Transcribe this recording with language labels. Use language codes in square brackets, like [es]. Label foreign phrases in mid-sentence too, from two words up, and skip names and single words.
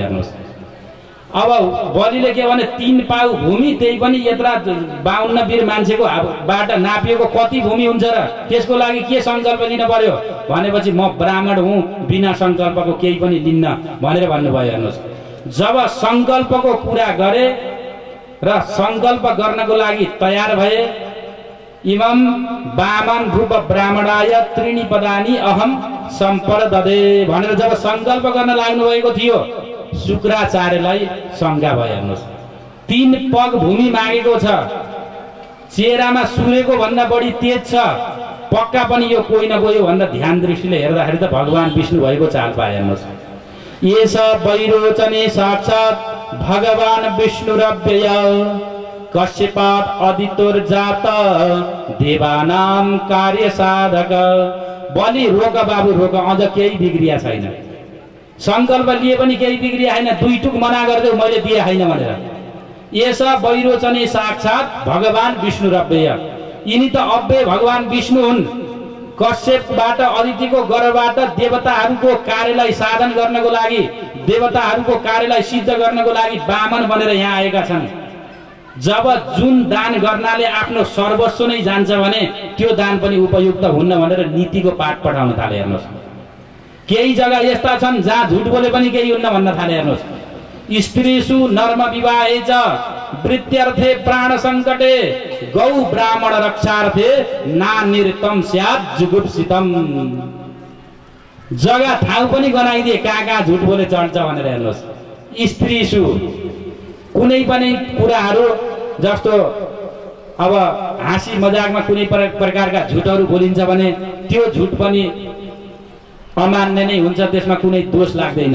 [ne] हेर्नुहोस्, अब बलिले के भने 3 पाउ भूमि, त्यही पनि यत्रा 52 वीर मान्छेको बाट नापिएको कति भूमि हुन्छ र, त्यसको लागि के संकल्प लिन पर्यो भनेपछि म ब्राह्मण हुँ, बिना संकल्पको केही पनि लिन्न भनेर भन्नुभयो। हेर्नुहोस्, जब संकल्पको कुरा गरे र संकल्प गर्नको लागि तयार भए, [sa] इमं वामन रूप ब्राह्मणाय त्रीणि पदानि अहम सम्पददे [ne] भनेर जब संकल्प गर्न लाग्नु भएको थियो, शुक्राचार्यलाई शंका भयो। हेर्नुहोस्, 3 पग भूमि मागेको छ, चेहरामा सूर्यको भन्दा बढी तेज छ, पक्का पनि यो कोही न कोही भन्दा ध्यान दृष्टिले हेर्दाखेरि त भगवान विष्णु भएको चाल पाए। हेर्नुहोस्, [sa] येस वैरोचने साक्षात् भगवान विष्णुरव्यय कश्यपात् अदितोर्जात देवानां कार्य साधक। [ne] बलि रोक बाबु रोक, अझ केही बिग्रिया छैन, संकल्प लिए पनि केही बिग्रिया छैन, 2 टुक मना गर्दै मैले दिए छैन भनेर। [sa] यस वैरोचने साक्षात् भगवान विष्णुरव्यय, [ne] यिनी त अव्यय भगवान विष्णु हुन्। कश्यपबाट अदितिको गर्भबाट देवताहरूको कार्यलाई साधन गर्नको लागि, देवताहरूको कार्यलाई सिद्ध गर्नको लागि वामन बनेर यहाँ आएका छन्। जब जुन दान गर्नाले आफ्नो सर्वस्व नै जान्छ भने त्यो दान पनि उपयुक्त हुन्न भनेर नीतिको पाठ पढाउन थाले। हेर्नुहोस्, केही जग्गा यस्ता छन् जहाँ झुट बोले पनि केही हुन्न भन्न थाले। हेर्नुहोस्, [sa] स्त्रीसु नर्म विवाहे च वृत्त्यर्थे प्राण संकटे गौ ब्राह्मण रक्षार्थे नानिर्तम स्यात् जुगुप्सितम। [ne] जग्गा ठाउँ पनि गनाइदिए कहाँ झुट बोले चढ्छ भनेर। हेर्नुहोस्, स्त्रीसु कुनै पनि कुराहरू जस्तो अब हाँसी मजाकमा कुनै प्रकारका झुटहरू बोलिन्छ भने त्यो झुट पनि अमान्य नै हुन्छ, त्यसमा कुनै दोष लाग्दैन।